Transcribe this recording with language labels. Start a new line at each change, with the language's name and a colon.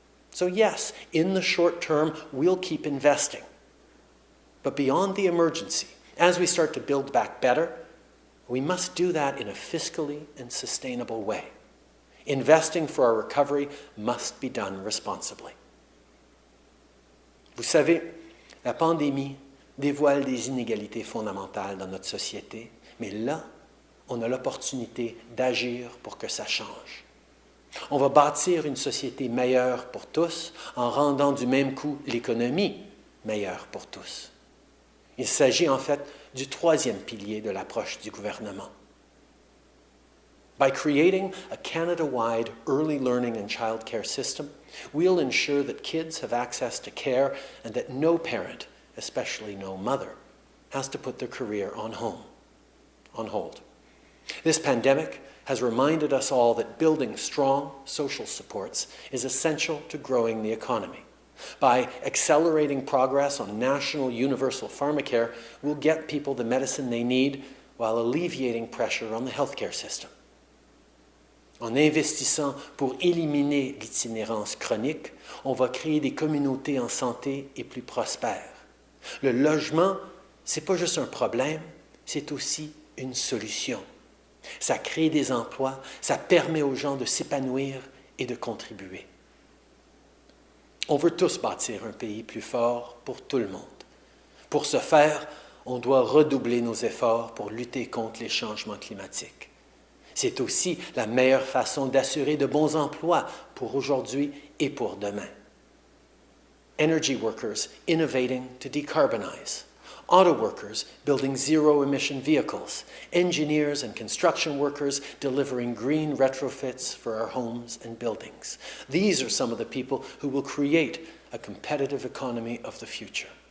English: So yes, in the short term, we'll keep investing. But beyond the emergency, as we start to build back better, we must do that in a fiscally and sustainable way. Investing for our recovery must be done responsibly.
French: Vous savez, la pandémie dévoile des inégalités fondamentales dans notre société, mais là, on a l'opportunité d'agir pour que ça change. On va bâtir une société meilleure pour tous en rendant du même coup l'économie meilleure pour tous. Il s'agit en fait du troisième pilier de l'approche du gouvernement.
English: By creating a Canada-wide early learning and childcare system, we'll ensure that kids have access to care and that no parent, especially no mother, has to put their career on hold. This pandemic has reminded us all that building strong social supports is essential to growing the economy. By accelerating progress on national universal pharmacare, we'll get people the medicine they need while alleviating pressure on the healthcare system.
French: En investissant pour éliminer l'itinérance chronique, on va créer des communautés en santé et plus prospères. Le logement, c'est pas juste un problème, c'est aussi une solution. Ça crée des emplois, ça permet aux gens de s'épanouir et de contribuer. On veut tous bâtir un pays plus fort pour tout le monde. Pour ce faire, on doit redoubler nos efforts pour lutter contre les changements climatiques. C'est aussi la meilleure façon d'assurer de bons emplois pour aujourd'hui et pour demain.
English: Energy workers innovating to decarbonize. Auto workers building zero-emission vehicles. Engineers and construction workers delivering green retrofits for our homes and buildings. These are some of the people who will create a competitive economy of the future.